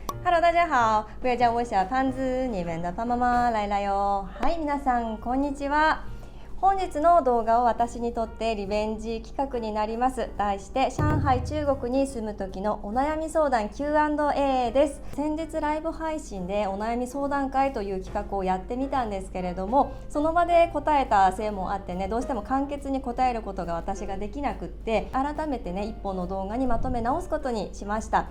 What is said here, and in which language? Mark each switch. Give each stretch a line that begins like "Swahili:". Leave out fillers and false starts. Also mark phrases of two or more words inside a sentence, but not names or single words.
Chinese: Hello，大家好，不要叫我小胖子，你们的胖妈妈来了よ。
Japanese: はい、皆さんこんにちは。本日の動画は私にとってリベンジ企画になります。題して上海中国に住む時のお悩み相談 Q&A です。先日ライブ配信でお悩み相談会という企画をやってみたんですけれども、その場で答えたせいもあってね、どうしても簡潔に答えることが私ができなくって、改めてね一本の動画にまとめ直すことにしました。